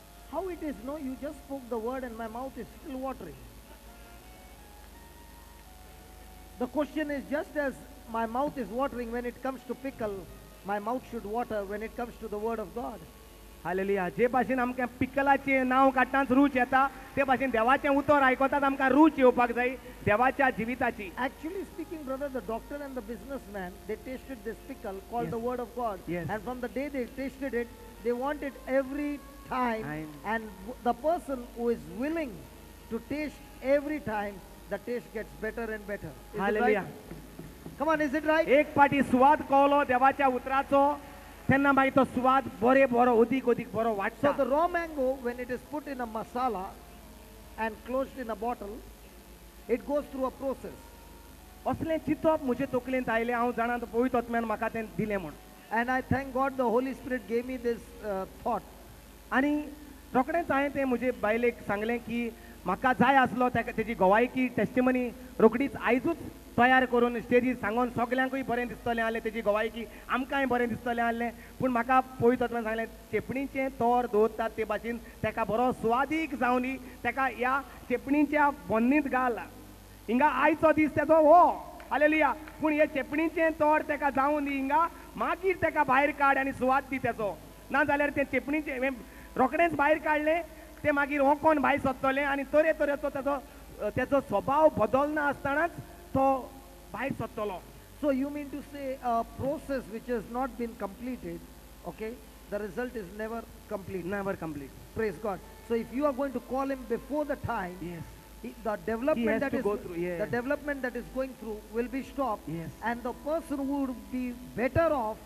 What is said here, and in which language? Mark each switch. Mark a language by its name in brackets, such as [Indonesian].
[English] How it is? No, you just spoke the word and my mouth is still watering. The question is, just as my mouth is watering when it comes to pickle, my mouth should water when it comes to the word of God. [Goan Konkani] Hallelujah. जे भाशेन आमकां पिकलाचें नांव काडटाच रूच येता, ते भाशेन देवाचें उतर आयकतात आमकां रूच येवपाक जाय देवाच्या जिविताची. [English] Actually speaking, brother, the doctor and the businessman, they tasted this pickle called the word of God. Yes. And from the day they tasted it, they want it every time. And the person who is willing to taste every time, the taste gets better and better. Is it right? Come on, is it right? [Goan Konkani] एक पाटी स्वाद कळलो देवाच्या उतराचो, तेन्ना मागीर तो स्वाद बरो अदीक बरो वाडटा. [English] So the raw mango, when it is put in a masala and closed in a bottle, it goes through a process. [Goan Konkani] असलें चिंतप म्हजे तकलेंत आयलें, हांव जाणा तो पवित्र आत्म्यान म्हाका तें दिलें म्हूण. [English] And I thank God the Holy Spirit gave me this thought. [Goan Konkani] आनी रोखडेंच हांवें तें म्हजे बायलेक सांगलें की म्हाका जाय आसलो तेजी गवायकी टेस्टिमनी रोखडीच आयजूच तयार करून स्टेजीर सांगून सगल्यांकूय बरें दिसतलें आसलें, तेजी गवायकी आमकांय बरें दिसतलें आसलें. पूण म्हाका पवित्र आत्म्यान सांगलें चेपणीचें तोर दवरतात ते भाशेन तेका बरो स्वादीक जावनी, तेका ह्या चेपणीच्या बन्नींत घाल. हिंगा आयचो दीस तेजो हो, हालेलुया. पूण हे चेपणीचें तोर तेका जावन दी, हिंगा मागीर तेका भायर काड आनी सुवात दी तेजो. नाजाल्यार तें चेपणीचें रोखडेंच भायर काडलें ते मागीर होंकोन भायर सरतलें आनी तरेतरेचो तेजो स्वभाव बदलना आसतनाच तो भायर सरतलो. [English] So you mean to say a process which has not been completed, okay, the result is never complete. Never complete. Praise God. So if you are going to call him before the time, Yes. The development that to is go through, yes. the development that is going through will be stopped. Yes. And the person who would be better off